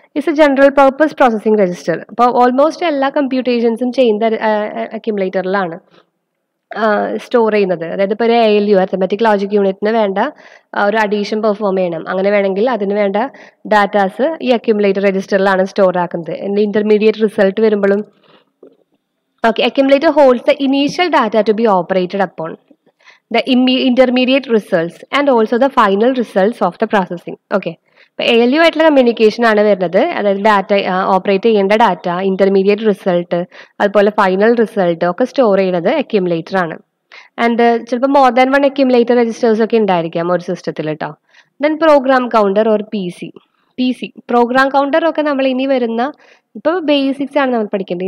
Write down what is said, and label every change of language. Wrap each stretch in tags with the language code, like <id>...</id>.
<en>It's a general purpose processing register.</en> <ml>അപ്പോൾ almost എല്ലാ കമ്പ്യൂട്ടേഷൻസും ചെയ്യുന്ന അക്യുമുലേറ്ററിലാണ് സ്റ്റോർ ചെയ്യുന്നത്. അതായത് ഇപ്പോൾ ഒരു ALU അരിത്മെറ്റിക് ലോജിക് യൂണിറ്റിന് വേണ്ട ഒരു അഡീഷൻ പെർഫോം ചെയ്യണം, അങ്ങനെ വേണമെങ്കിൽ അതിന് വേണ്ട ഡാറ്റാസ് ഈ അക്യുമുലേറ്റർ രജിസ്റ്ററിലാണ് സ്റ്റോർ ആക്കുന്നത്. ഇന്റർമീഡിയറ്റ് റിസൾട്ട് വരുമ്പോഴും okay.</ml> <en>Accumulator holds the initial data to be operated upon the intermediate results and also the final results of the processing. Okay.</en> <ml>ഇപ്പോൾ ALU ആയിട്ടുള്ള കമ്മ്യൂണിക്കേഷൻ ആണ് വരുന്നത്. അതായത് ഡാറ്റ ഓപ്പറേറ്റ് ചെയ്യേണ്ട data, intermediate result, അതുപോലെ final result ഒക്കെ store ചെയ്യുന്നത് accumulator ആണ്. ആൻഡ് ചിലപ്പോൾ മോർ ദാൻ 1 അക്യുമുലേറ്റർ രജിസ്റ്റേഴ്സ് ഒക്കെ ഉണ്ടായിരിക്കാം ഒരു സിസ്റ്റത്തിൽ കേട്ടോ. Then program counter or PC. Program counter ഒക്കെ നമ്മൾ ഇനി വരുന്ന ഇപ്പോൾ ബേസിക്സ് ആണ് നമ്മൾ പഠിക്കേണ്ടത്.</ml>